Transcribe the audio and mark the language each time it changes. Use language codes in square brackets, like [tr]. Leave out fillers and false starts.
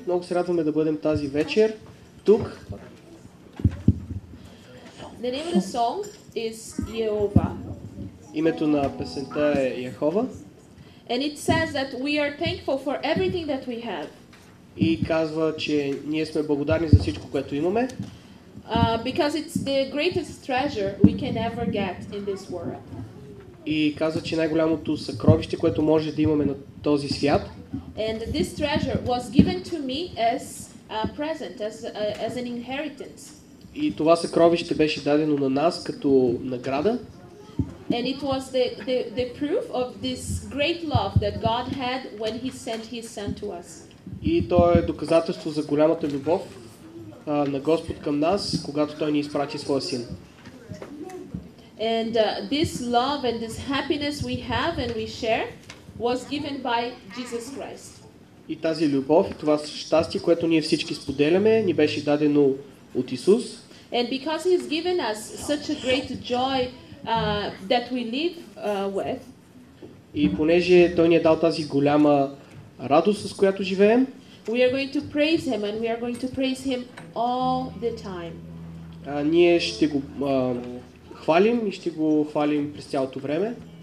[bg] Много се радваме да бъдем тази вечер тук. [en] The name of the song is Yehovah. [bg] Името на песента е Яхова [en] And it says that we are thankful for everything that we have. [bg] и казва, че ние сме благодарни за всичко, което имаме, [en] Because it's the greatest treasure we can ever get in this world. [bg] и казва, че най-голямото съкровище, което може да имаме на този свят. [en] And this treasure was given to me as a present, as an inheritance. [bg] И това съкровище беше дадено на нас като награда. [en] And it was the proof of this great love that God had when He sent His Son to us. [bg] И то е доказателство за голямата любов на Господ към нас, когато Той ни изпрати Своя Син. [en] And this love and this happiness we have and we share was given by Jesus Christ. [bg] И тази любов и това щастие, което ние всички споделяме, ни беше дадено от Исус. [en] And because He's given us such a great joy that we live with, [bg] И понеже Той ни е дал тази голяма радост, с която живеем, [en] we are going to praise Him and we are going to praise Him all the time. [bg] ние ще го хвалим и ще го хвалим през цялото време.